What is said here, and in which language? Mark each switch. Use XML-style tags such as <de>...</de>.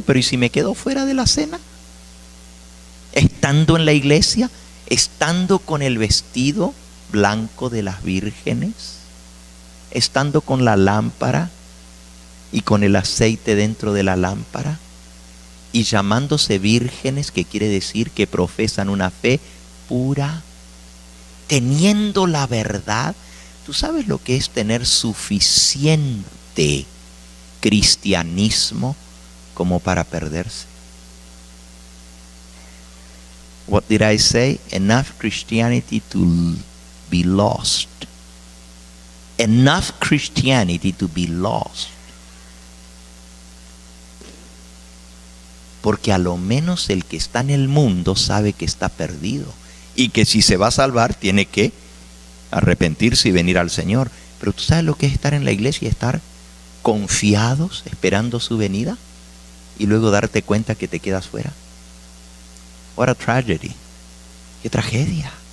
<es>Pero ¿y si me quedo fuera de la cena? Estando en la iglesia, estando con el vestido blanco de las vírgenes, estando con la lámpara y con el aceite dentro de la lámpara, y llamándose vírgenes, que quiere decir que profesan una fe pura, teniendo la verdad. ¿Tú sabes lo que es tener suficiente cristianismo como para perderse?</es> <en>What did I say? Enough Christianity to be lost. Enough Christianity to be lost.</en> <es>Porque a lo menos el que está en el mundo sabe que está perdido y que si se va a salvar tiene que arrepentirse y venir al Señor. Pero ¿tú sabes lo que es estar en la iglesia y estar confiados esperando su venida y luego darte cuenta que te quedas fuera?</es> <en>What a tragedy.</en> <es>Qué tragedia.</es>